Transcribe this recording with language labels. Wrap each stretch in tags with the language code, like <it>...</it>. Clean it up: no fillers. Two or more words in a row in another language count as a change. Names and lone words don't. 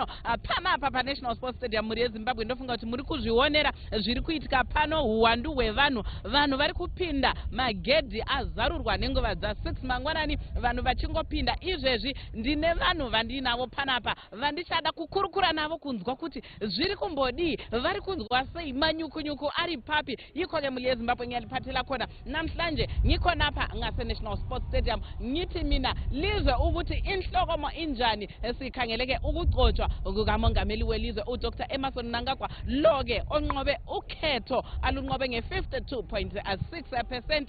<sn>panapa pa National Sports Stadium muri eZimbabwe ndofunga kuti muri kuzvionera zviri kuitika pano uwandu hwevanhu vari kupinda magedhi azarurwa nenguva dza 6 mangwanani vanhu vachingopinda izvezvi ndine vanhu vandinavo panapa vandichada kukurukura navo kunzwa kuti zviri kumbodii vari kunzwa sei manyukunyuku ari papi ikoke muri eZimbabwe</sn> <nd>nyalipatela kona namhlanje ngikho napa ngase National Sports Stadium ngithi mina lizwe ukuthi inhlokomo injani esikhangeleke ukugcotshwa kukamongameli welizwe uDr. Emerson Mnangagwa loke onqobe ukhetho alunqobe nge-52.6%.</nd>